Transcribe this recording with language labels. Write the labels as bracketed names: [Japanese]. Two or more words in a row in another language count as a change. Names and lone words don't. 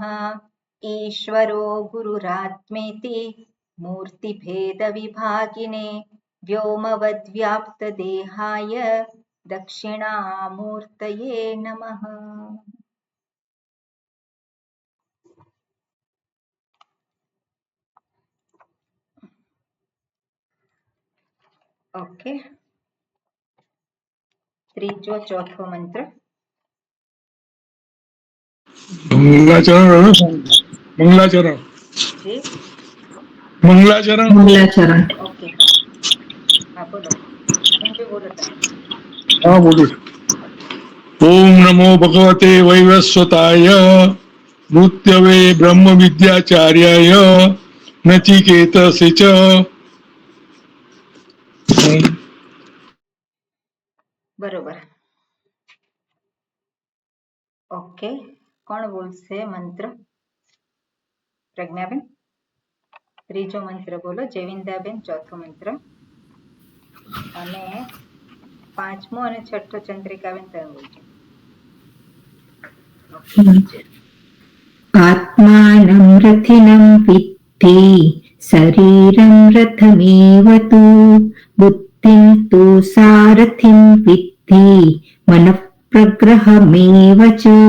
[Sanskrit] ईश्वरो गुरुरात्मेति मूर्तिभेदविभागिने, व्योमवद्व्याप्तदेहाय दक्षिणामूर्तये नमः। [Gujarati] ઓકે, ત્રીજો ચોથો મંત્ર। મંગલાચરણ મંગલાચરણ जी मंगलाचरण मंगलाचरण। ઓકે, હા હા બોલો, હું બી બોલો તમે। હા બોલો। [Sanskrit] ओम नमो भगवते वैवस्वताय मृत्यवे ब्रह्म विद्याचार्याय नचिकेतसे च। [Gujarati] બરોબર, ઓકે। કોણ બોલશે મંત્ર? પ્રજ્ઞાબેન ત્રીજો મંત્ર બોલો, જેવિંદાબેન ચોથો મંત્ર, અને પાંચમો અને છઠ્ઠો ચંદ્રિકાબેન તમે બોલજો। [Sanskrit] आत्मानं रथिनं विद्धि शरीरं रथमेव तु, बुद्धिं तु सारथिं विद्धि मनः प्रग्रहमेव च।